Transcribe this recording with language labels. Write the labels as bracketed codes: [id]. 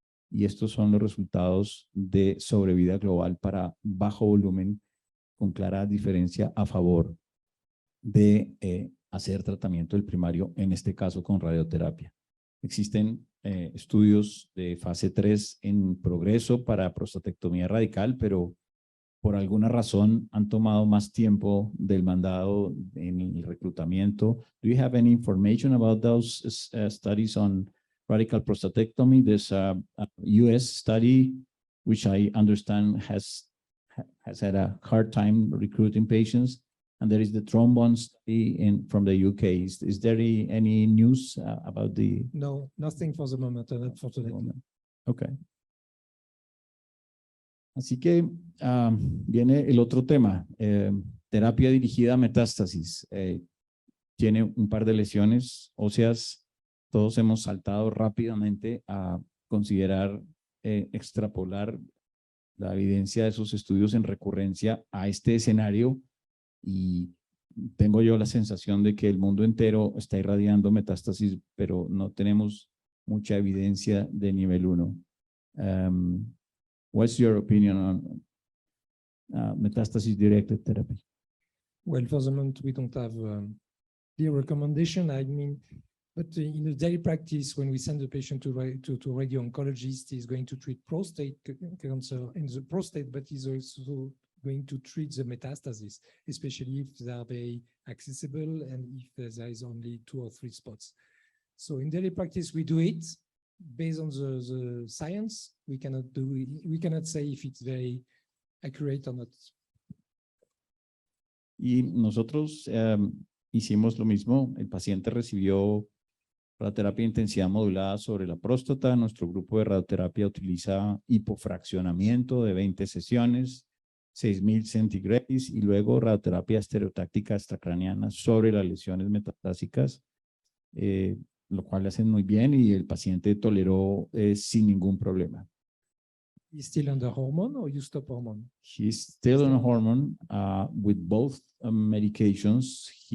[es] Y estos son los resultados de sobrevida global para bajo volumen, con clara diferencia a favor de hacer tratamiento del primario, en este caso con radioterapia. Existen estudios de fase 3 en progreso para prostatectomía radical, pero por alguna razón han tomado más tiempo del mandado en el reclutamiento. [en] Do you have any information about those studies on radical prostatectomy? There's a US study, which I understand has had a hard time recruiting patients. And there is the trombone study from the UK. Is there any news about the? No, nothing for the moment, unfortunately. Okay. [es] Así que viene el otro tema, terapia dirigida a metástasis. Tiene un par de lesiones óseas. Todos hemos saltado rápidamente a considerar extrapolar la evidencia de esos estudios en recurrencia a este escenario, y tengo yo la sensación de que el mundo entero está irradiando metástasis, pero no tenemos mucha evidencia de nivel 1. [en] What's your opinion on metastasis-directed therapy? Well, for the moment, we don't have the recommendation. I mean, but in a daily practice, when we send the patient to radio-oncologist, he's going to treat prostate cancer in the prostate, but he's also going to treat the metastasis, especially if they are very accessible and if there is only 2 or 3 spots. So in daily practice, we do it based on the science. We cannot do it, we cannot say if it's very accurate or not. [es] Y nosotros hicimos lo mismo. El paciente recibió radioterapia de intensidad modulada sobre la próstata. Nuestro grupo de radioterapia utiliza hipofraccionamiento de 20 sesiones, 6,000 centigrays, y luego radioterapia estereotáctica extracraniana sobre las lesiones metastásicas, lo cual hacen muy bien y el paciente toleró sin ningún problema. [en] He's still under hormone or you stop hormone? He's still on hormone with both medications.